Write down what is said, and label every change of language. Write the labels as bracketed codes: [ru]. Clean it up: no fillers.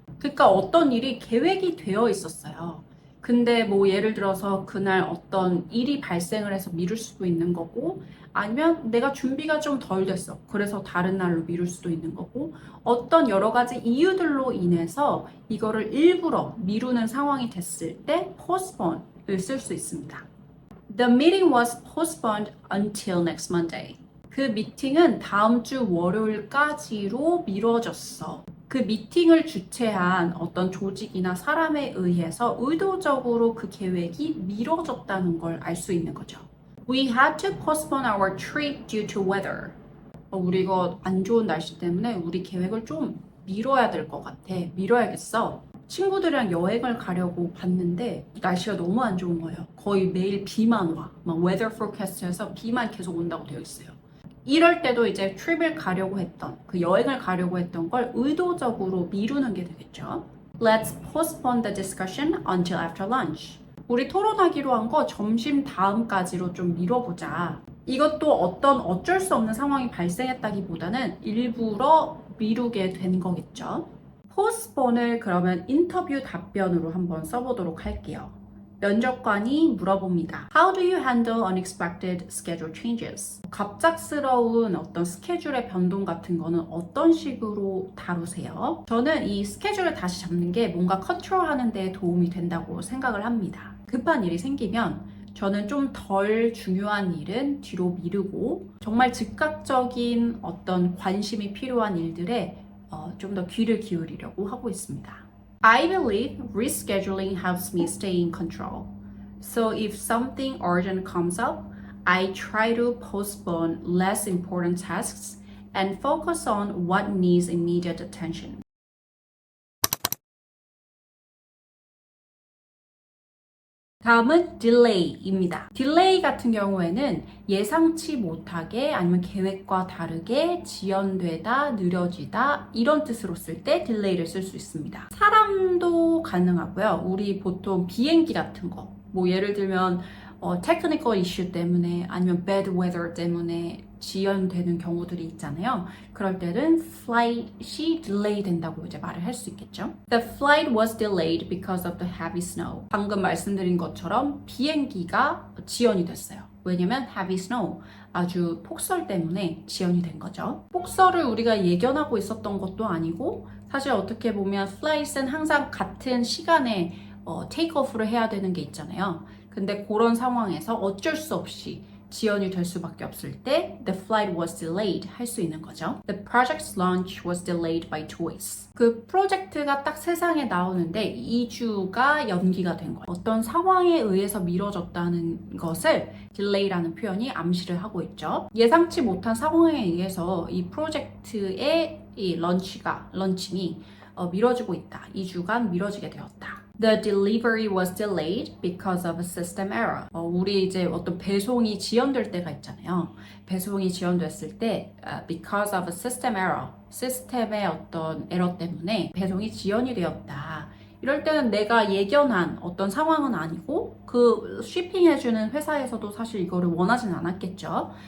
[ko] 그러니까 어떤 일이 계획이 되어 있었어요. 근데 뭐 예를 들어서 그날 어떤 일이 발생을 해서 미룰 수도 있는 거고 아니면 내가 준비가 좀 덜 됐어. 그래서 다른 날로 미룰 수도 있는 거고 어떤 여러 가지 이유들로 인해서 이거를 일부러 미루는 상황이 됐을 때 postpone을 쓸 수 있습니다. [en] The meeting was postponed until next Monday. [ko] 그 미팅은 다음 주 월요일까지로 미뤄졌어. 그 미팅을 주최한 어떤 조직이나 사람에 의해서 의도적으로 그 계획이 미뤄졌다는 걸 알 수 있는 거죠. [en] We had to postpone our trip due to weather. [ko] 우리 이거 안 좋은 날씨 때문에 우리 계획을 좀 미뤄야 될 것 같아. 미뤄야겠어. 친구들이랑 여행을 가려고 봤는데 날씨가 너무 안 좋은 거예요. 거의 매일 비만 와. 막 weather forecast에서 비만 계속 온다고 되어 있어요. 이럴 때도 이제 트립을 가려고 했던, 그 여행을 가려고 했던 걸 의도적으로 미루는 게 되겠죠. [en] Let's postpone the discussion until after lunch. [ko] 우리 토론하기로 한 거 점심 다음까지로 좀 미뤄보자. 이것도 어쩔 수 없는 상황이 발생했다기보다는 일부러 미루게 된 거겠죠. postpone을 그러면 인터뷰 답변으로 한번 써보도록 할게요. 면접관이 물어봅니다. [en] How do you handle unexpected schedule changes? [ko] 갑작스러운 어떤 스케줄의 변동 같은 거는 어떤 식으로 다루세요? 저는 이 스케줄을 다시 잡는 게 뭔가 컨트롤하는 데 도움이 된다고 생각을 합니다. 급한 일이 생기면 저는 좀 덜 중요한 일은 뒤로 미루고 정말 즉각적인 어떤 관심이 필요한 일들에 좀 더 귀를 기울이려고 하고 있습니다. [en] I believe rescheduling helps me stay in control. So if something urgent comes up, I try to postpone less important tasks and focus on what needs immediate attention. [ko] 다음은 delay입니다. delay 같은 경우에는 예상치 못하게 아니면 계획과 다르게 지연되다, 느려지다 이런 뜻으로 쓸 때 delay를 쓸 수 있습니다. 사람도 가능하고요. 우리 보통 비행기 같은 거, 뭐 예를 들면 technical issue 때문에 아니면 bad weather 때문에 지연되는 경우들이 있잖아요. 그럴 때는 flight이 delay 된다고 이제 말을 할 수 있겠죠. [en] The flight was delayed because of the heavy snow. [ko] 방금 말씀드린 것처럼 비행기가 지연이 됐어요. 왜냐면 heavy snow, 아주 폭설 때문에 지연이 된 거죠. 폭설을 우리가 예견하고 있었던 것도 아니고 사실 어떻게 보면 flight은 항상 같은 시간에 테이크오프를 해야 되는 게 있잖아요. 근데 그런 상황에서 어쩔 수 없이 지연이 될 수밖에 없을 때 [en] the flight was delayed [ko] 할 수 있는 거죠. [en] The project's launch was delayed by choice. [ko] 그 프로젝트가 딱 세상에 나오는데 2주가 연기가 된 거예요. 어떤 상황에 의해서 미뤄졌다는 것을 delay라는 표현이 암시를 하고 있죠. 예상치 못한 상황에 의해서 이 프로젝트의 이 런칭이 미뤄지고 있다. 2주간 미뤄지게 되었다. [en] The delivery was delayed because of a system error. [ko] 우리 이제 어떤 배송이 지연될 때가 있잖아요. 배송이 지연됐을 때 [en] because of a system error, [ko] 시스템의 어떤 에러 때문에 배송이 지연이 되었다. 이럴 때는 내가 예견한 어떤 상황은 아니고 그 shipping해주는 회사에서도 사실 이거를 원하진 않았겠죠.